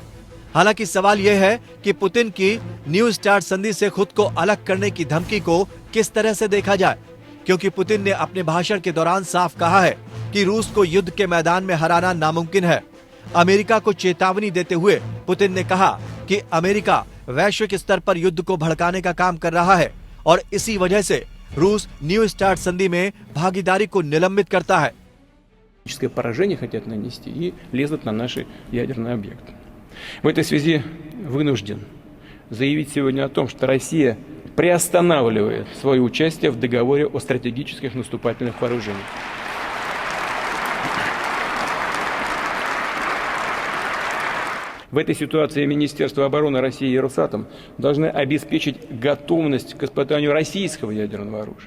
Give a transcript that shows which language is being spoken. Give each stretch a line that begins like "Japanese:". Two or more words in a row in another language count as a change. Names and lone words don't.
Hindi: हालांकि सवाल यह है कि पुतिन की न्यू स्टार्ट संधि से खुद को अलग करने की धमकी को किस तरह से देखा जाए, क्योंकि पुतिन ने अपने भाषण के दौरान साफ कहा है कि रूस को युद्ध के मैदान में हराना नामुमकिन है। अमेरिका को चेतावनी देते हुए पुतिन ने कहा कि अमेरिका वैश्विक स्तर पर युद्ध को भड़काने का काम कर रहा है और इसी वजह से रूस न्यू स्टार्ट संधि में भागीदारी को निलंबित करता है।
Russian: Поражение хотят нанести и лезут на наши ядерные объекты. В этой связи вынужден заявить сегодня о том, что Россия приостанавливает свое участие в договоре о стратегических наступательных вооружениях. В этой ситуации Министерство обороны России и Росатом должны обеспечить готовность к испытанию российского ядерного оружия.